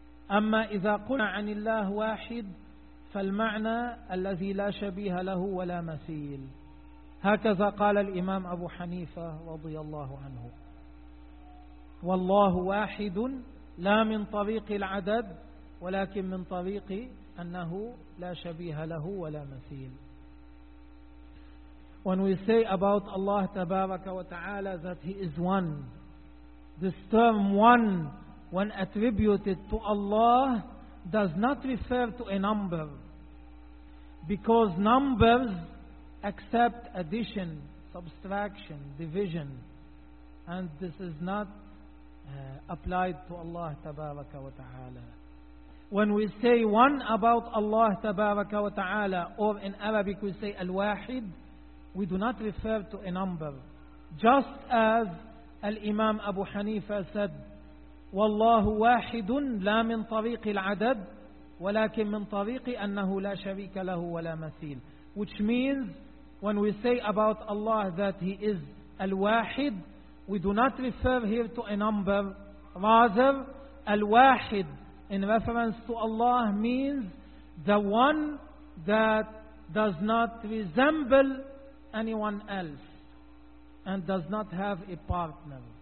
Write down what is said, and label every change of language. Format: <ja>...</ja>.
<ar>أما إذا قلنا عن الله واحد فالمعنى الذي لا شبيه له ولا مثيل، هكذا قال الإمام أبو حنيفة رضي الله عنه. والله واحد لا من طريق العدد، ولكن من طريق أنه لا شبيه له ولا مثيل.</ar> <en>When we say about Allah تبارك وتعالى that He is one, this term one when attributed to Allah does not refer to a number, because numbers accept addition, subtraction, division, and this is not applied to Allah Tabaraka wa Ta'ala. When we say one about Allah Tabaraka wa Ta'ala, or in Arabic we say Al-Wahid, we do not refer to a number. Just as Al-Imam Abu Hanifa said,</en> <ar>والله واحد لا من طريق العدد ولكن من طريق أنه لا شريك له ولا مثيل.</ar> <en>Which means when we say about Allah that He is الواحد, we do not refer here to a number. Rather, الواحد in reference to Allah means the one that does not resemble anyone else and does not have a partner.</en>